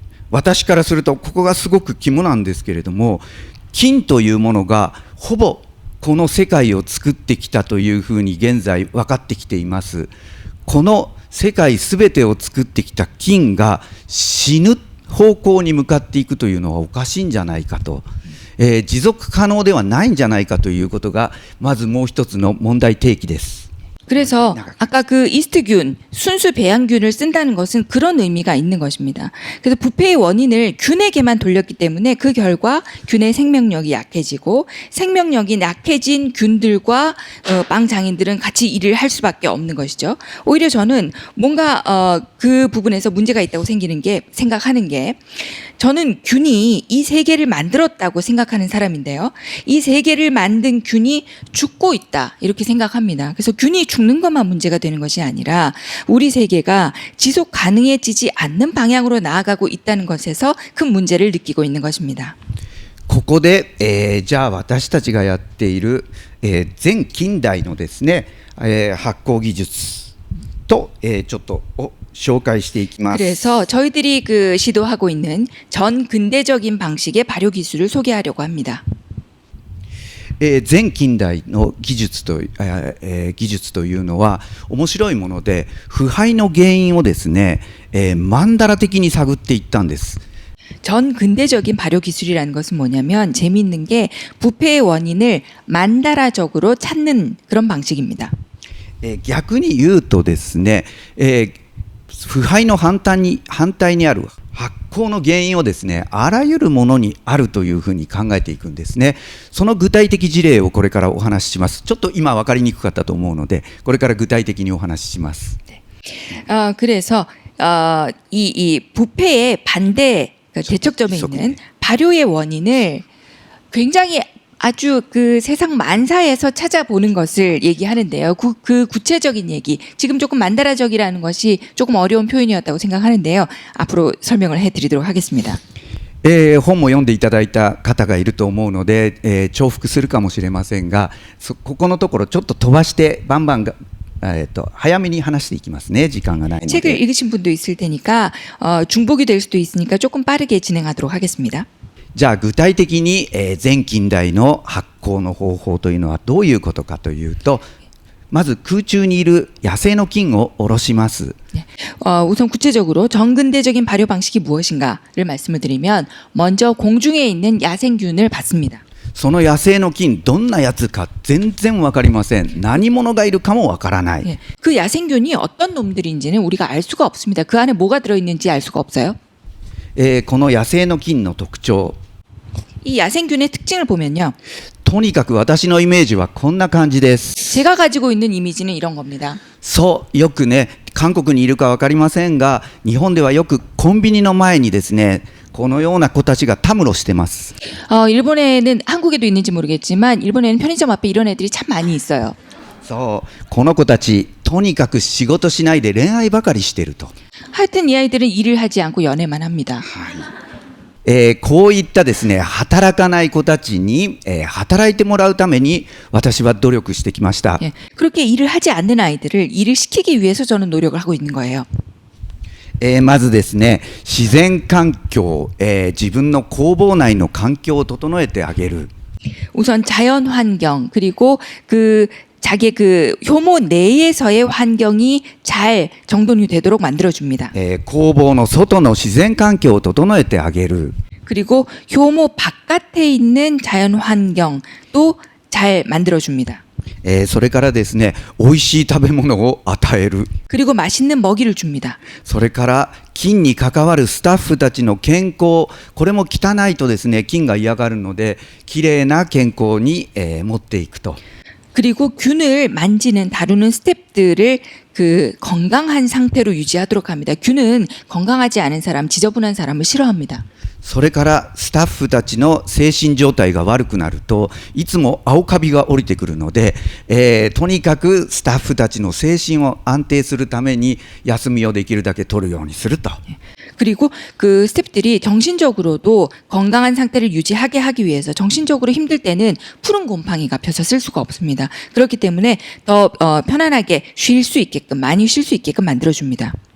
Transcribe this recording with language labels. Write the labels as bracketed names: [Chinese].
[Japanese] 私からするとここがすごく肝なんですけれども、菌というものがほぼこの世界を作ってきたというふうに現在分かってきています。この世界すべてを作ってきた菌が死ぬ方向に向かっていくというのはおかしいんじゃないかと、持続可能ではないんじゃないかということがまずもう一つの問題提起です。 [Korean] 그래서 아까 그 이스트균, 순수 배양균을 쓴다는 것은 그런 의미가 있는 것입니다. 그래서 부패의 원인을 균에게만 돌렸기 때문에 그 결과 균의 생명력이 약해지고 생명력이 약해진 균들과 빵 장인들은 같이 일을 할 수밖에 없는 것이죠. 오히려 저는 뭔가 그 부분에서 문제가 있다고 생각하는 게 저는 균이 이 세계를 만들었다고 생각하는 사람인데요. 이 세계를 만든 균이 죽고 있다 이렇게 생각합니다. 그래서 균이 죽는 것만 문제가 되는 것이 아니라 우리 세계가 지속 가능해지지 않는 방향으로 나아가고 있다는 것에서 큰 문제를 느끼고 있는 것입니다. [Japanese] ここで、じゃあ私たちがやっている、全近代のですね、発酵技術と、ちょっと紹介していきます。 [Korean] 그래서 저희들이 시도하고 있는 전 근대적인 방식의 발효 기술을 소개하려고 합니다. [Japanese] 全近代の技術というのは面白いもので、腐敗の原因をですね、曼荼羅的に探っていったんです。 [Korean] 전 근대적인 발효 기술이라는 것은 뭐냐면 재미있는 게 부패의 원인을 만다라적으로 찾는 그런 방식입니다. [Japanese] 逆に言うとですね、腐敗の反対にある発酵の原因をですね、あらゆるものにあるというふうに考えていくんですね。その具体的事例をこれからお話しします。ちょっと今分かりにくかったと思うので、これから具体的にお話しします。 [Korean] 그래서 이 부패의 반대 대척점에 있는 발효의 원인을 굉장히 아주 그 세상 만사에서 찾아보는 것을 얘기하는데요. 그 구체적인 얘기, 지금 조금 만다라적이라는 것이 조금 어려운 표현이었다고 생각하는데요. 앞으로 설명을 해드리도록 하겠습니다. [Japanese] 本も読んでいただいた方がいると思うので、重複するかもしれませんが、ここのところちょっと飛ばしてバンバンが、早めに話していきますね。時間がないので。 [Korean] 책을 읽으신 분도 있을 테니까 중복이 될 수도 있으니까 조금 빠르게 진행하도록 하겠습니다. [Japanese] じゃあ具体的に、前近代の発酵の方法というのはどういうことかというと、まず空中にいる野生の菌を下ろします。 [Korean] 우선 구체적으로 정근대적인 발효 방식이 무엇인가를 말씀을 드리면 먼저 공중에 있는 야생균을 받습니다. [Japanese] その野生の菌どんなやつか全然わかりません。何者がいるかもわからない。 [Korean] 그 야생균이 어떤 놈들인지는 우리가 알 수가 없습니다. 그 안에 뭐가 들어있는지 알 수가 없어요. [Japanese] この野生の菌の特徴、 [Korean] 이 야생균의 특징을 보면요. [Japanese] とにかく私のイメージはこんな感じです。 [Korean] 제가 가지고 있는 이미지는 이런 겁니다. [Japanese] そう、よくね、韓国にいるかわかりませんが、日本ではよくコンビニの前にですね、このような子たちがたむろしてます。 [Korean] 일본에는 한국에도 있는지 모르겠지만 일본에는 편의점 앞에 이런 애들이 참 많이 있어요. [Japanese] そう、この子たちとにかく仕事しないで恋愛ばかりしてると。 [Korean] 하여튼 이 아이들은 일을 하지 않고 연애만 합니다. [Japanese] こういったですね、働かない子たちに、働いてもらうために私は努力してきました。 [Korean] 그렇게 일을 하지 않는 아이들을 일을 시키기 위해서 저는 노력을 하고 있는 거예요. [Japanese] まずですね、自然環境、自分の工房内の環境を整えてあげる。 [Korean] 우선 자연 환경 그리고 자기 효모 내에서의 환경이 잘 정돈이 되도록 만들어줍니다. [Japanese] 工房の外の自然環境を整えてあげる。 [Korean] 그리고 효모 바깥에 있는 자연 환경도 잘 만들어줍니다. [Japanese] それからですね、美味しい食べ物を与える。 [Korean] 그리고 맛있는 먹이를 줍니다. [Japanese] それから菌に関わるスタッフたちの健康、これも汚いとですね、菌が嫌がるので、きれいな健康に、持っていくと。 [Korean] 그리고 균을 만지는 다루는 스태프들을 건강한 상태로 유지하도록 합니다. 균은 건강하지 않은 사람, 지저분한 사람을 싫어합니다. [Japanese] それからスタッフたちの精神状態が悪くなるといつも青カビが降りてくるので、とにかくスタッフたちの精神を安定するために休みをできるだけ取るようにすると。 [Korean] 그리고 그 스태프들이 정신적으로도 건강한 상태를 유지하게 하기 위해서 정신적으로 힘들 때는 푸른 곰팡이가 펴서 쓸 수가 없습니다. 그렇기 때문에 더 편안하게 쉴 수 있게끔 많이 쉴 수 있게끔 만들어줍니다.